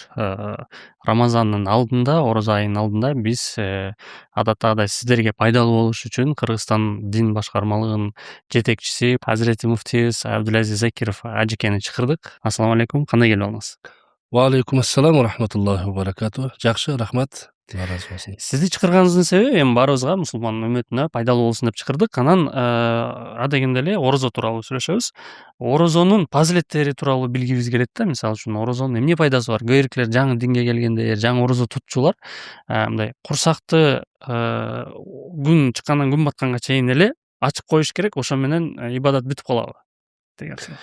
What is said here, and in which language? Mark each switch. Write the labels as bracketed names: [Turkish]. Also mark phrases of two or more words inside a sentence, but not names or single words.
[Kyrgyz] Рамазандын алдында, орозо айынын алдында биз адаттагыдай сиздерге пайдалуу болуш үчүн Кыргызстан дин башкармалыгынын жетекчиси Азирети муфтийибиз Абдулазиз Закиров ажекени чакырдык. [Arabic] السلام عليكم, [Kyrgyz] кандай келип алыңыз? [Arabic] وعليكم السلام ورحمة الله وبركاته. [Kyrgyz] Жакшы, рахмат. Ыраазы болсун. Сизди чакырганыбыздын себеби эми баарыбызга, мусулман үммөтүнө пайдалуу болсун деп чакырдык. Анан адегенде эле орозо тууралуу сүйлөшөбүз. Орозонун фазилеттери тууралуу билгибиз келет да. Мисалы үчүн орозонун эмне пайдасы бар? Көйрөклөр жаңы динге келгенде, жаңы орозо тутчулар мындай курсакты күн чыккандан күн батканга чейин эле ачык коюш керек, ошо менен ибадат бүтүп калабы деген сөз.